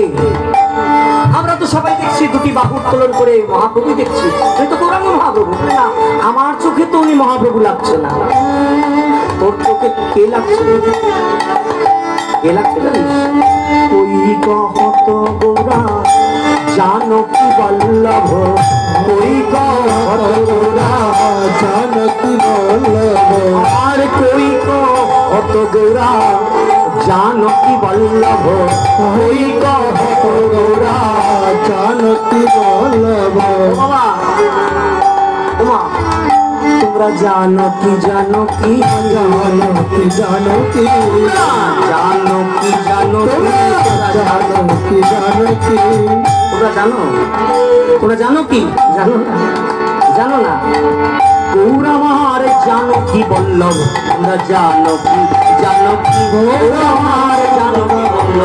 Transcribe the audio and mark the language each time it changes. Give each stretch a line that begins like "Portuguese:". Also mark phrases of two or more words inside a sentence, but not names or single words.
Bangla: আমরা তো সবাই দেখছি দুটি বাহু উত্তোলন করে মহাপ্রভু দেখছি, তুই তো গৌরাঙ্গ মহাপ্রভু না, আমার চোখে তো উনি মহাপ্রভু লাগছে না, তোর চোখে কে লাগছে? কে লাগছে জানিস? ওই
Hindi: कहत गौरा जानकी वल्लभ कोई कहो गौरा जानकी वल्लभ और कोई कहो तो गौरा जानकी वल्लभ कोई कहो गौरा जानकी वल्लभ बाबा उमा
Bangla: তোমরা জানো কি জানো কি জানো কি জানো কি জানো কি জানো জানো কি জানো কি তোমরা জানো কি জানো না জানো না গৌর আমার জানো কি বল্লভ তোমরা জানো কি গৌর আমার জানো কি বল্লভ